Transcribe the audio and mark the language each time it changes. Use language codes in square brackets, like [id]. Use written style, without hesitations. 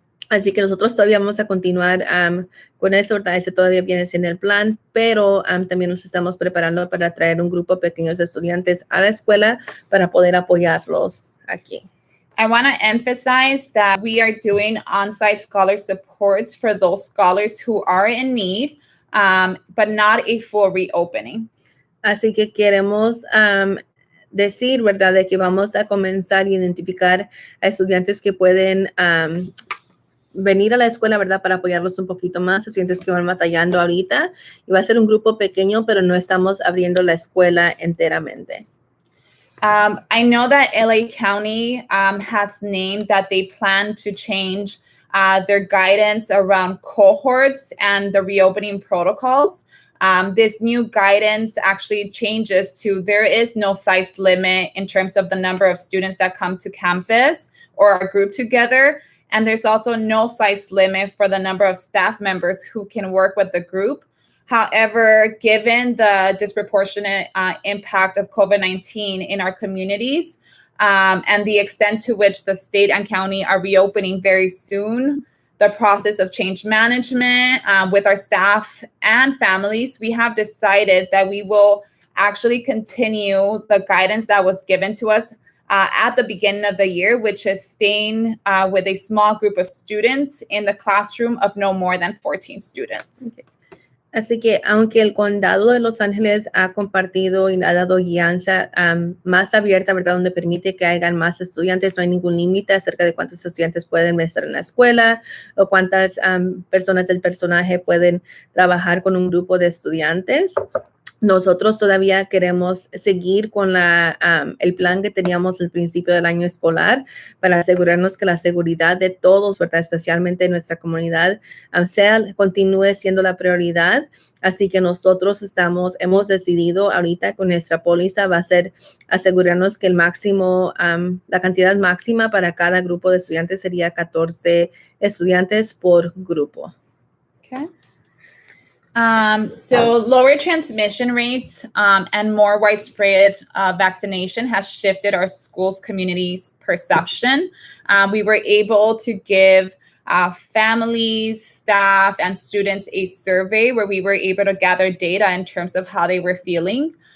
[es] Así que nosotros todavía vamos a continuar con eso, ¿verdad? Ese todavía viene siendo el plan, pero también nos estamos preparando para traer un grupo pequeño de estudiantes a la escuela para poder apoyarlos aquí. [en] I want to emphasize that we are doing on-site scholar supports for those scholars who are in need, but not a full reopening. [es] Así que queremos decir, ¿verdad?, de que vamos a comenzar a identificar a estudiantes que pueden venir a la escuela, ¿verdad?, para apoyarlos un poquito más, estudiantes que van batallando ahorita. Y va a ser un grupo pequeño, pero no estamos abriendo la escuela enteramente. [en] I know that LA County has named that they plan to change their guidance around cohorts and the reopening protocols. This new guidance actually changes to there is no size limit in terms of the number of students that come to campus or are grouped together. And there's also no size limit for the number of staff members who can work with the group. However, given the disproportionate impact of COVID-19 in our communities and the extent to which the state and county are reopening very soon, the process of change management with our staff and families, we have decided that we will actually continue the guidance that was given to us at the beginning of the year, which is staying with a small group of students in the classroom of no more than 14 students. Okay. [es] Así que aunque el condado de Los Ángeles ha compartido y ha dado guianza más abierta, ¿verdad?, donde permite que hayan más estudiantes, no hay ningún límite acerca de cuántos estudiantes pueden estar en la escuela o cuántas personas del personaje pueden trabajar con un grupo de estudiantes. Nosotros todavía queremos seguir con el plan que teníamos al principio del año escolar para asegurarnos que la seguridad de todos, ¿verdad?, especialmente en nuestra comunidad, continúe siendo la prioridad. Así que nosotros hemos decidido ahorita con nuestra póliza va a ser asegurarnos que la cantidad máxima para cada grupo de estudiantes sería 14 estudiantes por grupo. [en] Okay. So lower transmission rates and more widespread vaccination has shifted our schools' community's perception. We were able to give families, staff, and students a survey where we were able to gather data in terms of how they were feeling.